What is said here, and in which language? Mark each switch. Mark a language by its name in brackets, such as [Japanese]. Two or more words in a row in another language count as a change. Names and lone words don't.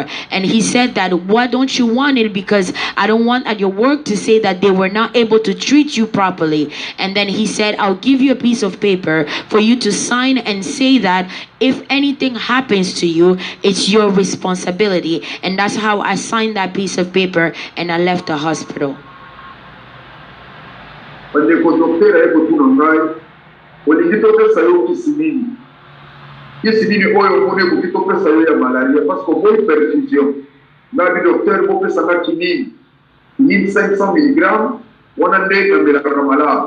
[English] And he said that, "Why don't you want it?" "Because I don't want at your work to say that they were not able to treat you properly." And then he said, "I'll give you a piece of paper for you to sign and say that if anything happens to you, it's your responsibility." And that's how I signed that piece of paper and I left the hospital. [Lingala] Bandeko docteur ayekotuna ngai olingi topesa yo kisi nini oyo omoni ekoki topesa yo ya malaria [French] parce que [Lingala] oboyi perfusion ngai bi docteur bopesanga kinini 500 mg wana nde namelaka malamu.